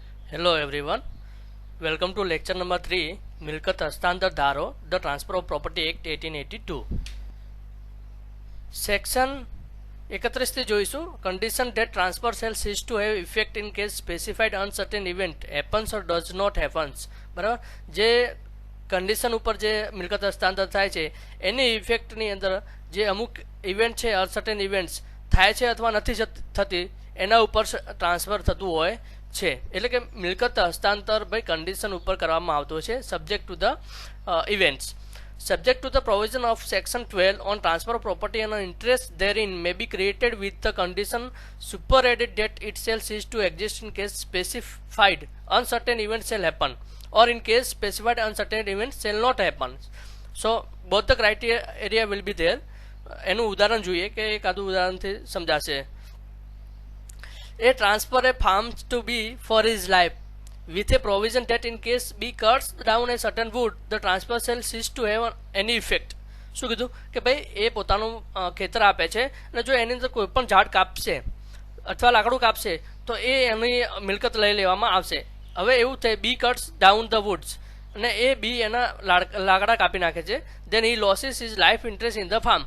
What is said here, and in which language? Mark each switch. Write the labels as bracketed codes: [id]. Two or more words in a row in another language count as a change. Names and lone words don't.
[en] Hello everyone. Welcome to lecture number 3 મિલકત હસ્તાંતર ધારો the Transfer of Property Act 1882. [gu] સેક્શન 31 થી જોઈશું [en] condition that transfer shall cease to have effect in case specified uncertain event happens or does not happens. [gu] બરાબર, જે કન્ડિશન ઉપર જે મિલકત હસ્તાંતર થાય છે એની ઇફેક્ટની અંદર જે અમુક ઇવેન્ટ છે [en] uncertain events [gu] થાય છે અથવા નથી થતી એના ઉપર ટ્રાન્સફર થતું હોય છે. એટલે કે મિલકત હસ્તાંતર ભાઈ કન્ડિશન ઉપર કરવામાં આવતો છે [en] subject to the events. Subject to the provision of section 12 on transfer of property and interest therein may be created with the condition superadded that it shall cease to exist in case specified uncertain events shall happen or in case specified uncertain events shall not happen. So both the criteria will be there. [gu] એનું ઉદાહરણ જોઈએ કે એકાદું ઉદાહરણથી સમજાશે. [en] A transfer a farm to be for his life with a provision that in case B cuts down a certain wood the transfer shall cease to have any effect. [gu] શું કીધું કે ભાઈ એ પોતાનું ખેતર આપે છે અને જો એની અંદર કોઈ પણ ઝાડ કાપશે અથવા લાકડું કાપશે તો એ એની મિલકત લઈ લેવામાં આવશે. હવે એવું થાય [en] B cuts down the woods [gu] અને એ બી એના લાકડા કાપી નાખે છે [en] then he losses is life interest in the farm.